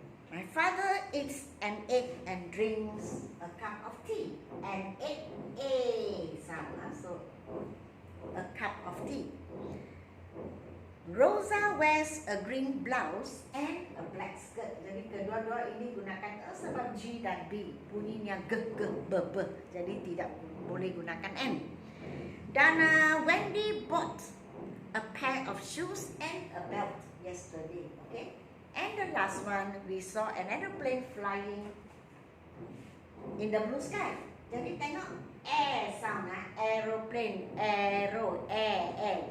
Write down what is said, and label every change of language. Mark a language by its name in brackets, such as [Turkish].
[English] My father eats an egg and drinks a cup of tea. An egg, A sound, so a cup of tea. Rosa wears a green blouse and a black skirt. [Malay] Jadi kedua-dua ini gunakan sebab G dan B bunyinya g, g, b, b. Jadi tidak boleh gunakan N. [English] Dan Wendy bought a pair of shoes and a belt yesterday. Okay. And the last one, we saw an aeroplane flying in the blue sky. [Malay] Jadi tengok [English] air sound, aeroplane, aero, air.